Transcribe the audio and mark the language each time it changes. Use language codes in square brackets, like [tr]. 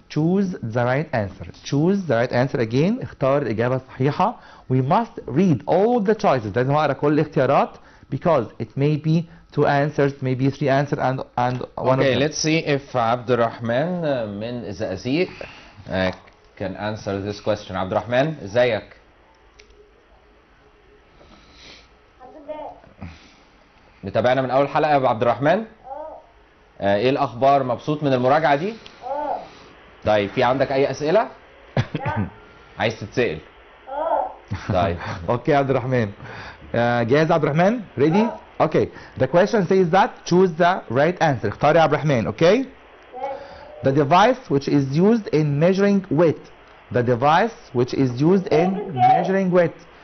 [en] Choose the right answer again. [ar] اختار الإجابة الصحيحة. [en] We must read all the choices. [ar] لازم أقرأ كل الاختيارات [en] because it may be 2 answers, maybe 3 answers and one of them. Okay, let's see if Abdurrahman [ar] من الزقازيق [en] can answer this question. [ar] Abdurrahman, ازيك؟ متابعنا من أول حلقة يا أبو عبد الرحمن؟ ايه الاخبار؟ مبسوط من المراجعه دي؟ طيب في عندك اي اسئله؟ لا. عايز تتسال؟ طيب اوكي يا عبد الرحمن. جاهز يا عبد الرحمن؟ ready? [en] Okay. The question says that choose the right answer. [ar] اختار يا عبد الرحمن. [en] Okay? The device which is used in measuring weight. The device which is used in measuring weight.